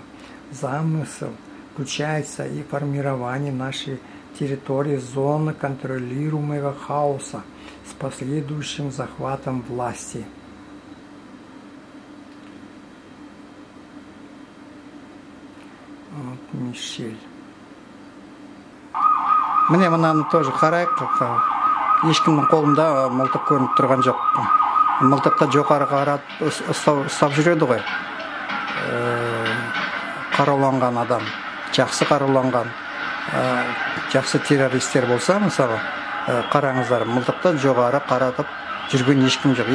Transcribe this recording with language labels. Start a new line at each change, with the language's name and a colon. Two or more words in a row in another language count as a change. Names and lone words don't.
Russian: Замысел включается и формирование нашей территории зоны контролируемого хаоса с последующим захватом власти. Вот Мишель.
Kazakh: Мне мынаны тоже қарайық, ешкімнің қолында мылтық көрініп тұрған жоқ. Мылтықты жоғары қарап ұстап жүреді ғой. Қаруланған адам, жақсы қаруланған, жақсы террористер болса, мысалы, қараңыздар, мылтықты жоғары қаратып жүрген ешкім жоқ.